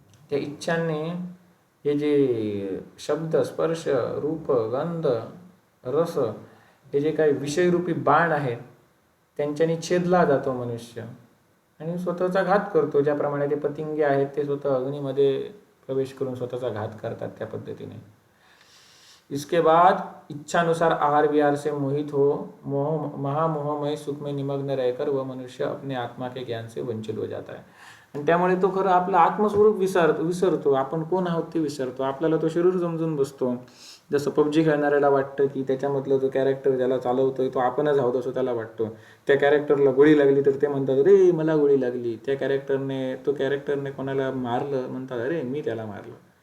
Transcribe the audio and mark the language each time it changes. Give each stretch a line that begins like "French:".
Marathi: त्या इच्छांनी हे जे शब्द, स्पर्श, रूप, गंध, रस हे जे काही विषयरूपी बाण आहेत त्यांच्यानी छेदला जातो मनुष्य आणि स्वतःचा घात करतो. ज्याप्रमाणे ते पतिंगे आहेत ते स्वतः अग्नीमध्ये प्रवेश करून स्वतःचा घात करतात त्या पद्धतीने.
Hindi: इसके बाद इच्छानुसार आहार विहार से मोहित हो महामोहमय सुख में निमग्न रहकर वह मनुष्य अपने आत्मा के ज्ञान से वंचित हो जाता है.
Marathi: आणि त्यामुळे तो खरं आपलं आत्मस्वरूप विसरतो. आपण कोण आहोत ते विसरतो. आपल्याला तो शरीर समजून बसतो जसं पबजी खेळणाऱ्याला वाटतं की त्याच्यामधलं जो कॅरेक्टर ज्याला चालवतोय तो आपणच आहोत असं त्याला वाटतो. त्या कॅरेक्टरला गोळी लागली तर ते म्हणतात अरे मला गोळी लागली. त्या कॅरेक्टरने कोणाला मारलं म्हणतात अरे मी त्याला मारलं.